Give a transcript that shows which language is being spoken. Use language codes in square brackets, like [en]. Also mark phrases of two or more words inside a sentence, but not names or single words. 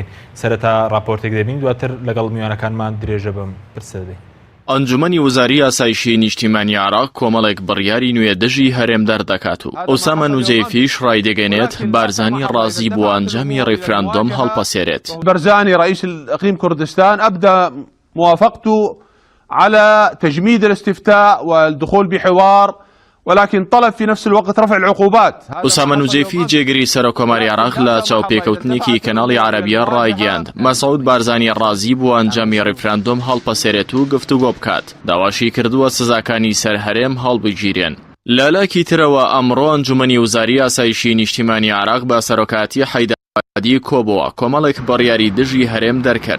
[ckb] سەرەتا راپۆرتێک دەبین، دواتر لەگەڵ میوانەکانمان درێژە بم پرسە دەدەین. ئەنجومەنی وەزاری ئاسایشی نیشتیمانی عێراق کۆمەڵێک بڕیاری نوێ دژی هەرێم دەردەکات و ئوسام نوجەیفیش ڕایدەگەنێت بارزانی ڕازی بۆ ئەنجامی ڕفراندۆم هەڵپەسێرێت. [ar] برزاني رئيس الإقليم كردستان أبدى موافقته على تجميد الاستفتاء والدخول بحوار، ولكن طلب في نفس الوقت رفع العقوبات. [ckb] ئوسام نوجەیفی جێگری سەرۆکۆماری عێراق لە چاوپێکەوتنێکی کەناڵی عەرەبیە ڕایگەیاند مەسعود بارزانی ڕازی بۆ ئەنجامی ڕفراندۆم هەڵپەسێرێت و گفتوگۆ بکات. داواشی کردووە سزاکانی سەرهەرێم هەڵبگیرێن. لەلاکی ترەوە ئەمڕۆ ئەنجومەنی وەزاری ئاسایشی نیشتیمانی عێراق بە سەرۆکاتی حەیدەری کۆبەوە کۆمەڵێک بڕیاری دژی هەرێم دەرکرد.